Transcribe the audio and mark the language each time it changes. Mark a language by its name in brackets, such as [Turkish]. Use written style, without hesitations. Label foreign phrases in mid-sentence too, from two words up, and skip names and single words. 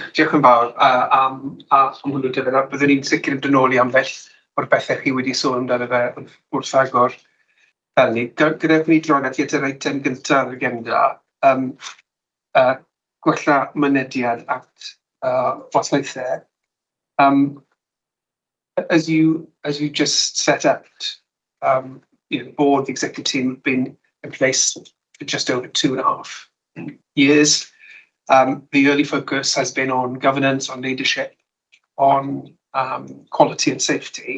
[Welsh] Diolch yn fawr am hwnnw dyfod. Byddwn ni'n sicr yn dynol i ambell o'r bethau chi wedi sôn amdano fe wrth agor fel ni. Gadewch ni droed at yr eitem gyntaf ar y agenda, gwella mynediad at wasanaethau. [English] As you just set out, the board, the executive team have been in place for just over 2.5 years. The early focus has been on governance, on leadership, on quality and safety.